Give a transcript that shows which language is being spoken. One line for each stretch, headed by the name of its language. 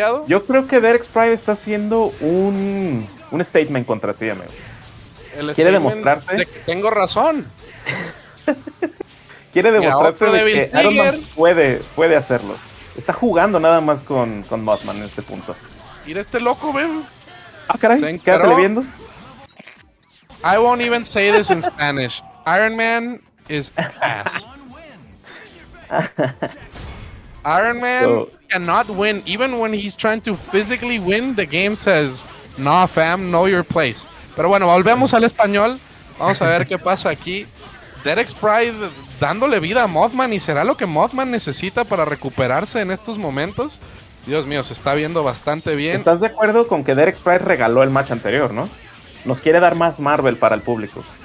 Spanish: Yo creo que Derek Sprite está haciendo un statement contra ti, amigo. Quiere demostrarte de que tengo razón. Quiere demostrarte de que Iron Man puede hacerlo. Está jugando nada más con MOTHMAN en este punto. Mira este loco, ven. Ah, caray, quédatele viendo.
English: I won't even say this in Spanish. Iron Man is ass. Iron Man cannot win. Even when he's trying to physically win, the game says, no, fam, know your place.
Spanish: Pero bueno, volvemos al español. Vamos a ver qué pasa aquí. Derek Sprite dándole vida a MOTHMAN. ¿Y será lo que MOTHMAN necesita para recuperarse en estos momentos? Dios mío, se está viendo bastante bien. ¿Estás de acuerdo con que Derek Sprite regaló el match anterior, no? Nos quiere dar más Marvel para el público.